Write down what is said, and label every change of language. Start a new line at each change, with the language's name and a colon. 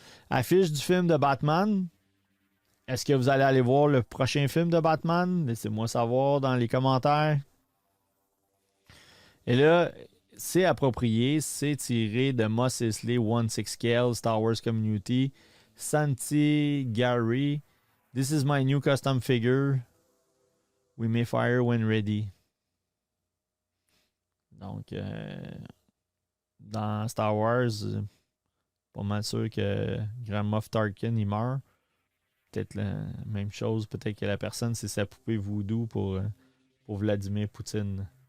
French: Affiche du film de Batman. Est-ce que vous allez aller voir le prochain film de Batman? Laissez-moi savoir dans les commentaires. Et là, c'est approprié, c'est tiré de Mos Eisley 1/6 Scale, Star Wars Community, Santi Gary.
English: This is my new custom figure. We may fire when ready.
French: Donc, dans Star Wars, pas mal sûr que Grand Moff Tarkin, il meurt. Peut-être la même chose. Peut-être que la personne, c'est sa poupée voodoo pour Vladimir Poutine.